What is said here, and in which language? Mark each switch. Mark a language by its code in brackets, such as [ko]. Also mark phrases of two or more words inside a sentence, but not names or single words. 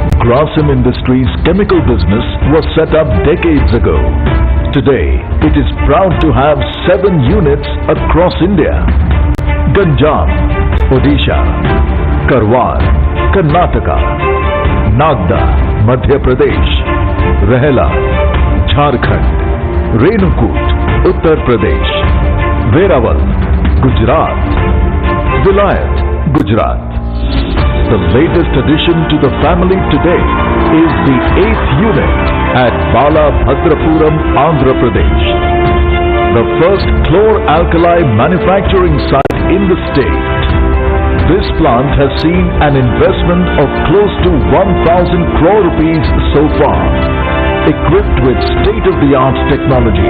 [en] Grasim Industries chemical business was set up decades ago. Today, it is proud to have 7 units across India. Ganjam, Odisha, Karwar, Karnataka, Nagda, Madhya Pradesh, Rehla, Jharkhand, Renukut, Uttar Pradesh, Verawal, Gujarat, Vilayat, Gujarat. The latest addition to the family today is the 8th unit at Balabhadrapuram, Andhra Pradesh. The first chlor-alkali manufacturing site in the state. This plant has seen an investment of close to 1,000 crore rupees so far, equipped with state-of-the-art technology.